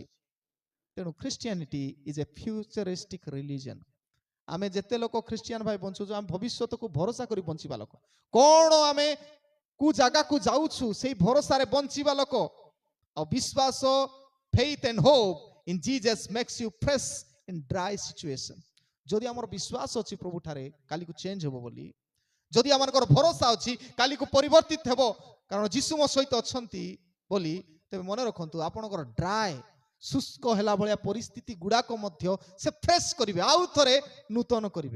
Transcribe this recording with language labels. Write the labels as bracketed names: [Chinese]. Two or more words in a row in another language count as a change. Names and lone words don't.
[English] ତେଣୁ Christianity is a futuristic religion. [Odia] ଆମେ ଯେତେ ଲୋକ ଖ୍ରୀଷ୍ଟିଆନ ଭାଇ ବଞ୍ଚୁଛୁ, ଆମେ ଭବିଷ୍ୟତକୁ ଭରସା କରି ବଞ୍ଚିବା ଲୋକ। କଣ ଆମେ କୁ ଜାଗାକୁ ଯାଉଛୁ ସେଇ ଭରସାରେ ବଞ୍ଚିବା ଲୋକ। ଆଉ ବିଶ୍ୱାସ, [English] faith and hope in Jesus makes you fresh in dry situation। [Odia] ଯଦି ଆମର ବିଶ୍ୱାସ ଅଛି ପ୍ରଭୁ ଠାରେ କାଲିକୁ ଚେଞ୍ଜ ହେବ ବୋଲି, ଯଦି ଆମଙ୍କର ଭରସା ଅଛି କାଲିକୁ ପରିବର୍ତ୍ତିତ ହେବ କାରଣ ଯୀଶୁ ମୋ ସହିତ ଅଛନ୍ତି ବୋଲି, ତେବେ ମନେ ରଖନ୍ତୁ ଆପଣଙ୍କର ଡ୍ରାଏ ଶୁଷ୍କ ହେଲା ଭଳିଆ ପରିସ୍ଥିତି ଗୁଡାକ ମଧ୍ୟ ସେ ଫ୍ରେଶ କରିବେ, ଆଉ ଥରେ ନୂତନ କରିବେ।